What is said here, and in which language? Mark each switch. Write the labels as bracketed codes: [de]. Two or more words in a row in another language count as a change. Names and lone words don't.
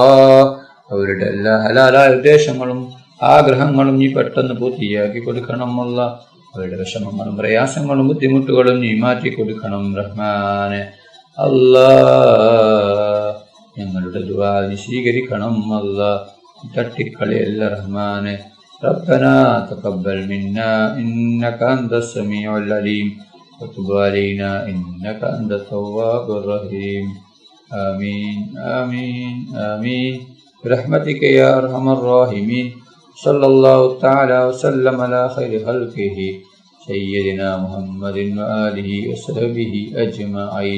[ml] അവരുടെ എല്ലാ ഹലാലായ ഉദ്ദേശങ്ങളും ആഗ്രഹങ്ങളും നീ പെട്ടെന്ന് പൂർത്തിയാക്കി കൊടുക്കണം അല്ലാ. അവരുടെ വിഷമങ്ങളും പ്രയാസങ്ങളും ബുദ്ധിമുട്ടുകളും നീ മാറ്റി കൊടുക്കണം റഹ്മാനെ. അല്ലാ, ഞങ്ങളുടെ ദുആ നീ സ്വീകരിക്കണം അല്ലാ. തട്ടിക്കളിയല്ല റഹ്മാനെ. [ar] ربنا تقبل منا إنك أنت السميع العليم وتب علينا إنك أنت التواب الرحيم. آمين آمين آمين برحمتك يا أرحم الراحمين. صلى الله تعالى وسلم على خير خلقه سيدنا محمد وآله وصحبه أجمعين.